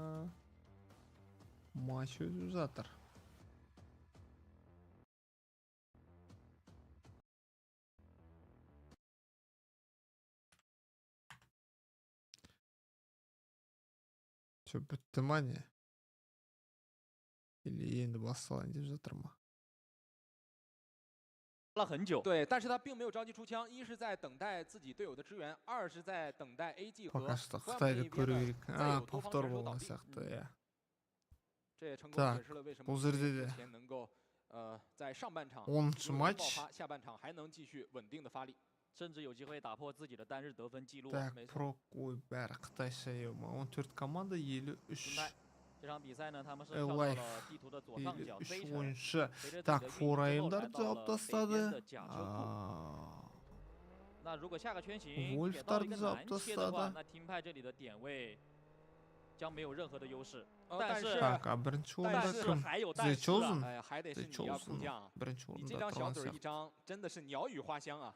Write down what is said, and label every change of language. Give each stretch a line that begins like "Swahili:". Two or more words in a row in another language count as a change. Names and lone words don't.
Kazakh: Матч өтіп жатыр. Что, бітті ма не? Или енді басталайын деп жатыр ма?
Chinese: 了很久，对，但是他并没有着急出枪，一是在等待自己队友的支援，二是在等待 AG 和
Russian: Пока что
Kazakh: Қытайды көру керек. Повтор болған сияқты, иә.
Chinese: 这也成功解释了为什么目前能够在上半场爆发，下半场还能继续稳定的发力，甚至有机会打破自己的单日得分记录。没错。14 команда 53. 这场比赛呢，他们是跳到了地图的左上角飞城，随着
Kazakh: Так, форайымдар жауап тастады.
Chinese: 那如果下个圈型给到一个南切的话，那听派这里的点位将没有任何的优势。但是还有但是啊，还得是你要空降。你这张小嘴一张，真的是鸟语花香啊！